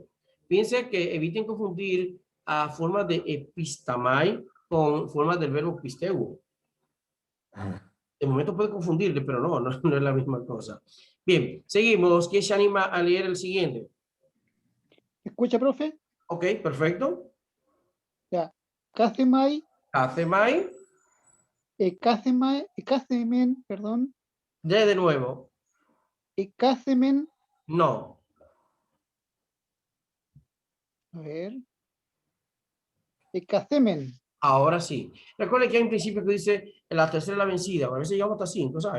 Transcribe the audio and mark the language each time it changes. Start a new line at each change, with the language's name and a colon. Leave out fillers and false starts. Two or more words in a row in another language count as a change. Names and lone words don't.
Spanish: Piensen que eviten confundir a formas de epistamai con formas del verbo pisteuo. Ajá. De momento puede confundirle, pero no es la misma cosa. Bien, seguimos. ¿Quién se anima a leer el siguiente? ¿Escucha, profe? Ok, perfecto. Ya. Cacemai, Acemai. Cacemen, perdón. De nuevo. Cacemen, No. a ver. Cacemen. Ahora sí. Recuerden que hay un principio que dice la tercera es la vencida. A veces llegamos hasta 5, ¿sabes?